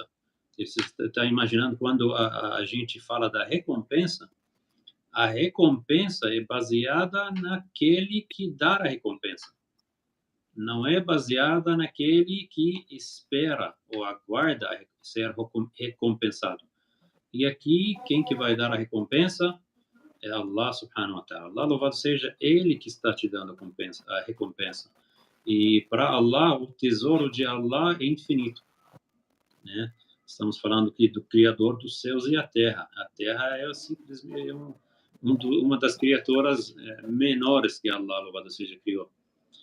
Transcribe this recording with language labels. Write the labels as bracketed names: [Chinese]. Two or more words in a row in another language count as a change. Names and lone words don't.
[Portuguese] Você está imaginando quando a gente fala da recompensa, a recompensa é baseada naquele que dá a recompensa. Não é baseada naquele que espera ou aguarda ser recompensado. E aqui, quem que vai dar a recompensa é Allah [Arabic] سبحانه وتعالى. [Portuguese] Allah louvado seja ele que está te dando a recompensa. E para Allah, o tesouro de Allah é infinito. Né? Estamos falando aqui do Criador dos céus e a terra. A terra é simplesmente uma das criaturas menores que Allah, louvado seja, criou.